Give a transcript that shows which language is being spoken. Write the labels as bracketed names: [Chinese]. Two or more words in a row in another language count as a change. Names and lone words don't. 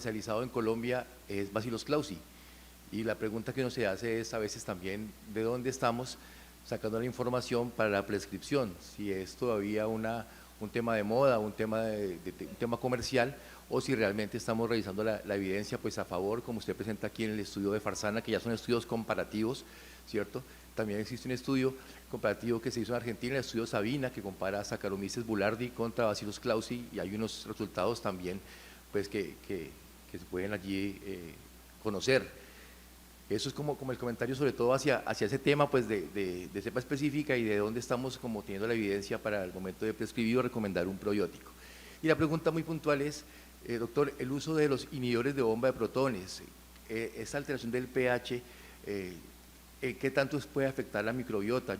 [Spanish] en Colombia es Bacillus clausi, y la pregunta que uno se hace es a veces también de dónde estamos sacando la información para la prescripción, si es todavía un tema de moda, un tema comercial, o si realmente estamos revisando la evidencia pues a favor, como usted presenta aquí en el estudio de Farsana, que ya son estudios comparativos, ¿cierto? También existe un estudio comparativo que se hizo en Argentina, el estudio Sabina, que compara Saccharomyces boulardii contra Bacillus clausi, y hay unos resultados también pues que se pueden allí conocer. Eso es como el comentario sobre todo hacia ese tema pues de cepa específica y de dónde estamos como teniendo la evidencia para el momento de prescribir o recomendar un probiótico. Y la pregunta muy puntual es, doctor, el uso de los inhibidores de bomba de protones, esa alteración del pH, ¿qué tanto puede afectar la microbiota?